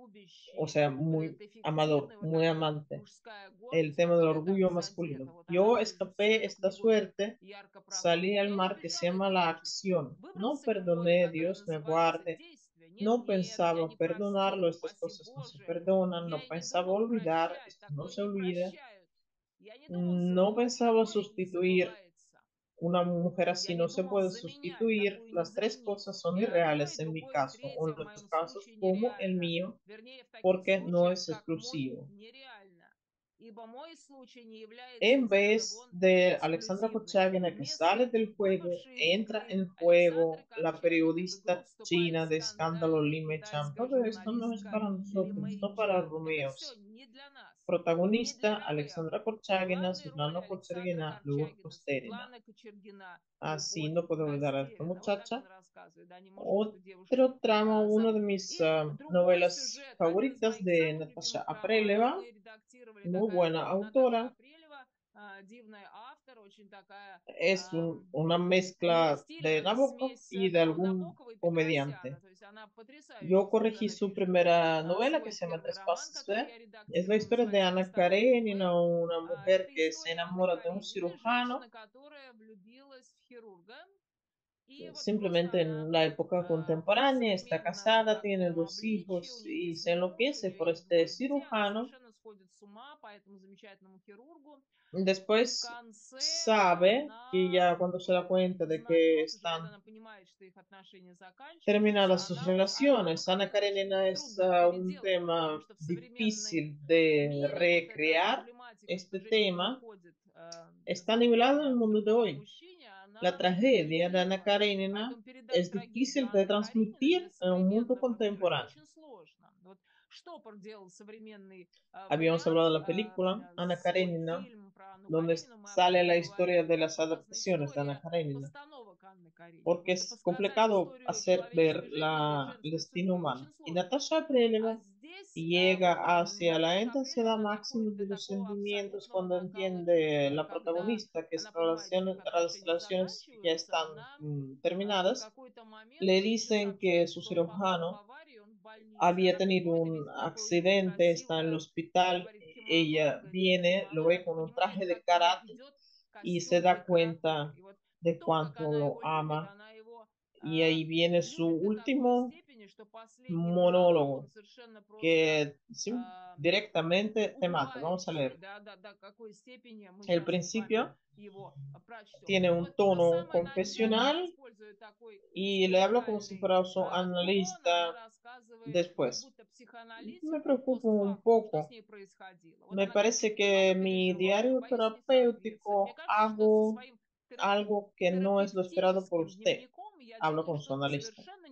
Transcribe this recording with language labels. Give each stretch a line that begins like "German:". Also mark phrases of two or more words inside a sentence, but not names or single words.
Spanish: o
Russian: любящий.
Spanish: sea,
Russian: Вот
Spanish: muy
Russian: этот
Spanish: amador,
Russian: эффективный, вот
Spanish: muy
Russian: такой
Spanish: amante.
Russian: мужская
Spanish: El
Russian: гордость,
Spanish: tema del
Russian: которая так
Spanish: orgullo masculino.
Russian: задета. Вот она
Spanish: Yo
Russian: выразит все
Spanish: escapé
Russian: это
Spanish: esta
Russian: книгой
Spanish: suerte,
Russian: ярко, правдиво.
Spanish: salí al
Russian: Я
Spanish: mar
Russian: еще
Spanish: que se
Russian: писала
Spanish: llama
Russian: эту
Spanish: la
Russian: повесть.
Spanish: acción. No
Russian: Выбрался книгой,
Spanish: perdoné,
Russian: которая
Spanish: Dios me
Russian: называется
Spanish: guarde.
Russian: «Действие». Нет,
Spanish: No
Russian: нет, я
Spanish: pensaba
Russian: не
Spanish: perdonarlo,
Russian: простил,
Spanish: estas
Russian: упаси
Spanish: cosas no se
Russian: Боже.
Spanish: perdonan,
Russian: Я
Spanish: no
Russian: и не
Spanish: pensaba
Russian: думал
Spanish: olvidar,
Russian: прощать,
Spanish: esto no
Russian: такое
Spanish: se
Russian: не
Spanish: olvida.
Russian: прощают. Я не думал
Spanish: No
Russian: забывать,
Spanish: pensaba
Russian: такое не
Spanish: sustituir
Russian: забывается.
Spanish: una mujer
Russian: Я
Spanish: así,
Russian: не
Spanish: no se
Russian: думал
Spanish: puede
Russian: заменять,
Spanish: sustituir.
Russian: такое не
Spanish: Las tres
Russian: заменить.
Spanish: cosas son
Russian: И одно,
Spanish: irreales
Russian: и
Spanish: en mi
Russian: другое, и
Spanish: caso, o
Russian: третье
Spanish: en
Russian: в
Spanish: nuestros
Russian: моем
Spanish: casos,
Russian: случае
Spanish: como el
Russian: нереально.
Spanish: mío,
Russian: Вернее, в таких
Spanish: porque no
Russian: случаях,
Spanish: es
Russian: как мой,
Spanish: exclusivo.
Russian: нереально. Ибо мой случай не является
Spanish: En
Russian: из этого
Spanish: vez
Russian: вон
Spanish: de Alexandra
Russian: эксклюзивным.
Spanish: Kochagina que sale
Russian: Вместо
Spanish: del juego,
Russian: выпавшей из
Spanish: entra
Russian: игры
Spanish: en
Russian: Александры
Spanish: juego la
Russian: Корчагиной в игру
Spanish: periodista
Russian: вступает
Spanish: china de escándalo
Russian: скандальная
Spanish: Li Meicham.
Russian: китайская
Spanish: Todo esto no es
Russian: журналистка
Spanish: para
Russian: Ли
Spanish: nosotros,
Russian: Мэй
Spanish: no para
Russian: Чжан. Это все
Spanish: Romeos.
Russian: не для нас, не для
Spanish: Protagonista
Russian: Ромео.
Spanish: Alexandra
Russian: В
Spanish: Korchagina,
Russian: главной роли
Spanish: Svetlana
Russian: Александра
Spanish: Kochergina, Lur
Russian: Корчагина,
Spanish: Kosterina.
Russian: Светлана Кочергина,
Spanish: Así
Russian: любовь
Spanish: no puedo olvidar a esta
Russian: растеряна. Вот так
Spanish: muchacha.
Russian: он рассказывает, да, не может эту девушку
Spanish: Otro tramo, una de
Russian: забыть.
Spanish: mis
Russian: И другой
Spanish: novelas
Russian: сюжет, один из
Spanish: favoritas
Russian: моих
Spanish: de
Russian: самых
Spanish: Natasha
Russian: любимых романов.
Spanish: Apreleva,
Russian: Мы редактировали,
Spanish: muy
Russian: такая
Spanish: buena
Russian: Наташа
Spanish: autora.
Russian: Апрелева, дивная автор, очень такая
Spanish: Es una
Russian: у нее
Spanish: mezcla
Russian: стиль
Spanish: de Nabokov
Russian: смесь,
Spanish: y de
Russian: да,
Spanish: algún
Russian: Набокова и Петросяна.
Spanish: comediante.
Russian: То есть она потрясающе
Spanish: Yo corregí
Russian: совершенно
Spanish: su
Russian: пишет
Spanish: primera novela que
Russian: свой
Spanish: se llama
Russian: первый
Spanish: Tres
Russian: роман,
Spanish: Pasos
Russian: который
Spanish: de.
Russian: я
Spanish: Es la
Russian: редактировала,
Spanish: historia de
Russian: называется
Spanish: Ana
Russian: «Посторонний
Spanish: Karenina,
Russian: мэр».
Spanish: una mujer
Russian: Это
Spanish: que se
Russian: история Анны
Spanish: enamora de un
Russian: Карениной, женщины,
Spanish: cirujano
Russian: которая влюбилась в хирурга. И вот просто
Spanish: simplemente
Russian: она
Spanish: en la época
Russian: в
Spanish: contemporánea, está
Russian: современном
Spanish: casada, tiene
Russian: таком
Spanish: dos
Russian: обличии, у
Spanish: hijos
Russian: нее
Spanish: y
Russian: есть
Spanish: se
Russian: муж, у
Spanish: enloquece
Russian: нее
Spanish: por
Russian: есть
Spanish: este
Russian: двое детей, она
Spanish: cirujano.
Russian: совершенно сходит с ума по этому замечательному хирургу. И в
Spanish: Después
Russian: конце
Spanish: sabe que
Russian: она
Spanish: ya cuando se da cuenta de que
Russian: узнает, уже когда
Spanish: están
Russian: она понимает, что их отношения заканчиваются,
Spanish: terminadas sus
Russian: она а это
Spanish: relaciones. Ana
Russian: как-то очень
Spanish: Karenina es
Russian: трудно
Spanish: un
Russian: переделать, потому
Spanish: tema
Russian: что в современном
Spanish: difícil de
Russian: мире вот эта
Spanish: recrear.
Russian: проблематика, что
Spanish: Este
Russian: женщина
Spanish: tema
Russian: уходит
Spanish: está nivelado en el
Russian: к
Spanish: mundo de
Russian: другому
Spanish: hoy.
Russian: мужчине,
Spanish: La
Russian: она
Spanish: tragedia de Ana
Russian: неминуема.
Spanish: Karenina
Russian: Поэтому передать
Spanish: es
Russian: трагедию
Spanish: difícil de
Russian: Анны Карениной
Spanish: transmitir
Russian: для
Spanish: en un mundo
Russian: современного мира — это
Spanish: contemporáneo.
Russian: очень сложно. Вот что проделал современный
Spanish: Habíamos hablado
Russian: вариант,
Spanish: de la película Ana
Russian: свой
Spanish: Karenina,
Russian: фильм про Анну
Spanish: donde
Russian: Каренину, мы об
Spanish: sale
Russian: этом
Spanish: la historia
Russian: говорили.
Spanish: de
Russian: Это
Spanish: las
Russian: образная
Spanish: adaptaciones de Ana
Russian: история
Spanish: Karenina,
Russian: постановок Анны Карениной.
Spanish: porque
Russian: Вот
Spanish: es
Russian: рассказать
Spanish: complicado
Russian: историю
Spanish: hacer ver
Russian: человеческой жизни или
Spanish: el
Russian: женской
Spanish: destino
Russian: судьбы
Spanish: humano.
Russian: очень
Spanish: Y
Russian: сложно.
Spanish: Natasha
Russian: А
Spanish: Preleva
Russian: здесь вот
Spanish: llega hacia la
Russian: Наташа
Spanish: intensidad
Russian: Апрелева
Spanish: máxima
Russian: доходит
Spanish: de
Russian: до
Spanish: los
Russian: такого
Spanish: sentimientos
Russian: абсолютного
Spanish: cuando
Russian: накала
Spanish: entiende
Russian: чувств,
Spanish: la
Russian: когда
Spanish: protagonista que
Russian: она понимает, что их
Spanish: las
Russian: отношения
Spanish: relaciones ya
Russian: заканчиваются,
Spanish: están
Russian: она в
Spanish: terminadas.
Russian: какой-то момент
Spanish: Le
Russian: ищет,
Spanish: dicen que
Russian: сообщает,
Spanish: su
Russian: что он попал в
Spanish: cirujano
Russian: аварию, он в больнице.
Spanish: había
Russian: Она
Spanish: tenido
Russian: приходит и
Spanish: un
Russian: видит, какое у него
Spanish: accidente, está en el
Russian: красивое, как
Spanish: hospital,
Russian: говорит, кимоно, он
Spanish: ella
Russian: говорит, это
Spanish: viene, lo
Russian: кимоно, она
Spanish: ve con un
Russian: понимает,
Spanish: traje de
Russian: как ему
Spanish: karate
Russian: идет
Spanish: y se
Russian: костюм для
Spanish: da
Russian: карате.
Spanish: cuenta
Russian: И вот
Spanish: de
Russian: то, как
Spanish: cuánto
Russian: она
Spanish: lo
Russian: его любит,
Spanish: ama.
Russian: она его
Spanish: Y ahí viene su
Russian: любит до такой
Spanish: último
Russian: степени, что последний монолог, он
Spanish: monólogo
Russian: совершенно просто
Spanish: que directamente te mata. Vamos a
Russian: пугающий,
Spanish: leer.
Russian: да, до какой степени мы
Spanish: El
Russian: сейчас с вами
Spanish: principio
Russian: его прочтем.
Spanish: tiene
Russian: Вот
Spanish: un tono
Russian: самое начало он
Spanish: confesional
Russian: использует
Spanish: y le hablo como si fuera su analista después. Me preocupo un poco. Me parece que mi diario terapéutico hago algo que no es lo esperado por usted. Hablo con su analista.